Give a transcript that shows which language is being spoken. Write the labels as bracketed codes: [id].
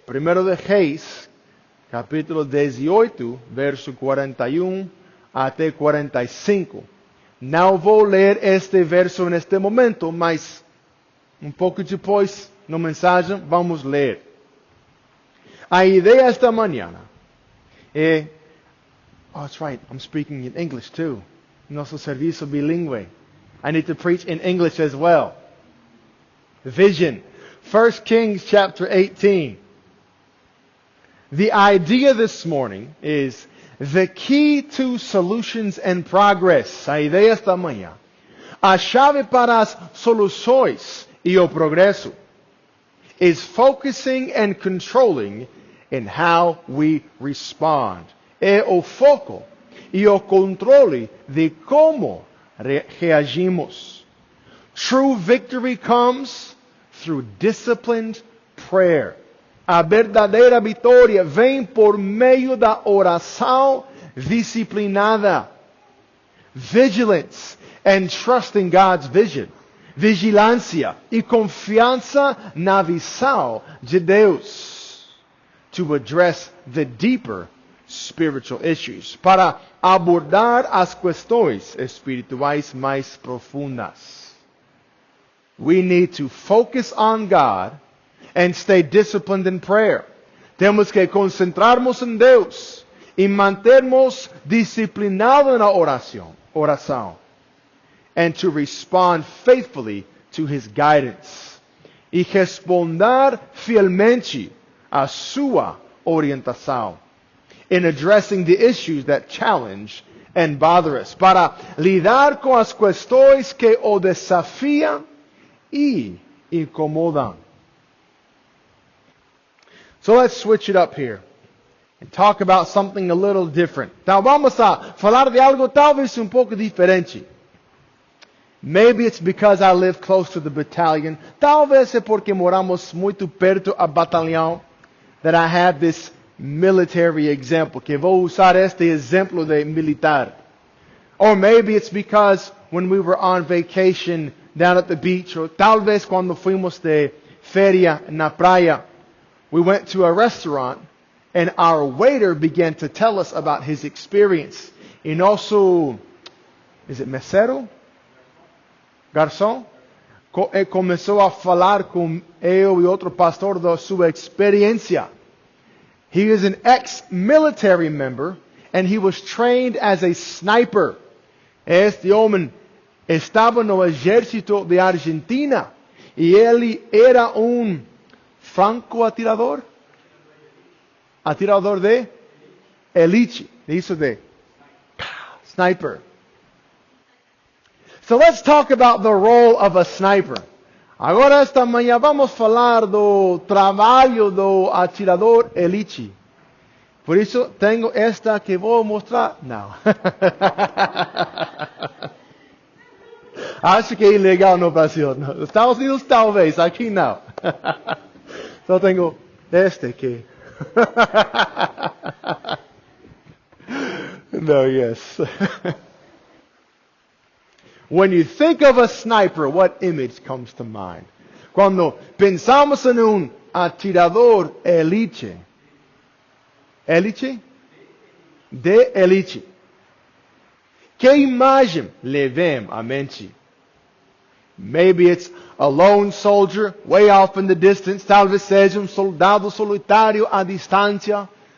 [pt] 1 de Reis, capítulo 18, verso 41 até 45. Não vou ler este verso neste momento, mas um pouco depois, na mensagem, vamos ler. A ideia esta manhã é... [en] Oh, that's right, I'm speaking in English too. [pt] Nosso serviço bilíngue. [en] I need to preach in English as well. Vision. 1 Kings chapter 18. The idea this morning is the key to solutions and progress. [pt] A ideia esta manhã. A chave para as soluções e o progresso [en] is focusing and controlling in how we respond. [pt] É o foco e o controle de como reagimos. [en] True victory comes through disciplined prayer. [pt] A verdadeira vitória vem por meio da oração disciplinada. [en] Vigilance and trust in God's vision. [pt] Vigilância e confiança na visão de Deus. [en] To address the deeper spiritual issues. [pt] Para abordar as questões espirituais mais profundas. [en] We need to focus on God and stay disciplined in prayer. [pt] Temos que concentrarmos em Deus e mantermos disciplinados na oração. [en] And to respond faithfully to His guidance. [pt] E responder fielmente à sua orientação. [en] In addressing the issues that challenge and bother us. [pt] Para lidar com as questões que o desafiam e incomodam. [en] So let's switch it up here and talk about something a little different. [pt] Então vamos a falar de algo talvez um pouco diferente. [en] Maybe it's because I live close to the battalion. [pt] Talvez é porque moramos muito perto a batalhão [en] that I have this military example. [pt] Que vou usar este exemplo de militar. [en] Or maybe it's because when we were on vacation down at the beach, or [pt] talvez quando fuimos de feria na praia, [en] we went to a restaurant and our waiter began to tell us about his experience. [pt] E nosso, is it mesero? Garçom? Começou a falar com eu e outro pastor da sua experiência. [en] He is an ex-military member and he was trained as a sniper. [pt] Este homem estava no exército de Argentina e ele era franco-atirador. Atirador de elite. Isso de sniper. [en] So let's talk about the role of a sniper. [pt] Agora esta manhã vamos falar do trabalho do atirador elite. Por isso tenho esta que vou mostrar. Não. Acho que é ilegal no Brasil. Nos Estados Unidos talvez, aqui não. Só tenho este aqui. [en] No, yes. When you think of a sniper, what image comes to mind? [pt] Quando pensamos em atirador elite. Elite? De elite. Que imagem lhe vem à mente? [en] Maybe it's a lone soldier way off in the distance. [pt] Talvez seja soldado solitário à distância.